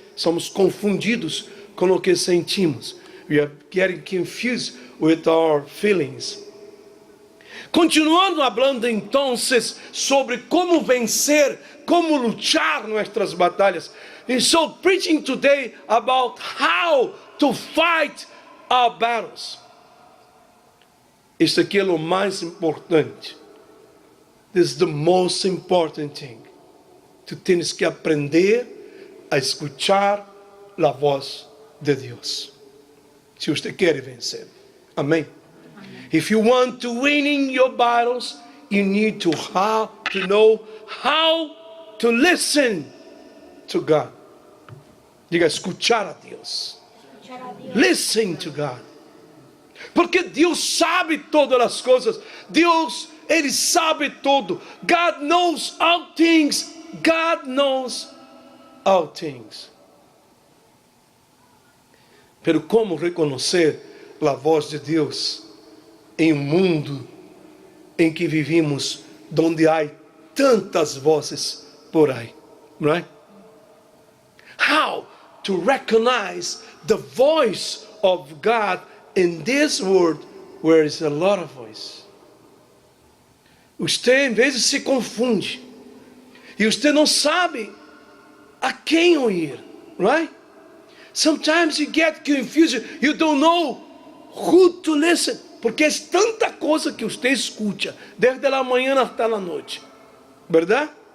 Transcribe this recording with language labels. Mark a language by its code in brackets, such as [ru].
[pt] Somos confundidos com o que sentimos. [en] We are getting confused with our feelings. [pt] Continuando falando então sobre como vencer, como lutar nossas batalhas. [en] And so preaching today about how to fight our battles. [pt] Isso aqui é o mais importante. [en] This is the most important thing. [pt] Tu tens que aprender a escuchar a voz de Deus. Se você quer vencer. Amém? [en] If you want to win in your battles, you need to know how to listen to God. [pt] Diga, escuchar a Deus. [en] Listen to God. [pt] Porque Deus sabe todas as coisas. Deus, Ele sabe tudo. [en] God knows all things. God knows all things. [pt] Pero como reconhecer a voz de Deus em um mundo em que vivimos, onde há tantas vozes por aí, right? [en] How to recognize the voice of God in this world where is a lot of voice. [pt] Você, em vez de se confunde, e você não sabe a quem ouvir, right? [en] Sometimes you get confused, you don't know who to listen, [pt] porque é tanta coisa que você escuta, desde a manhã até a noite, verdade?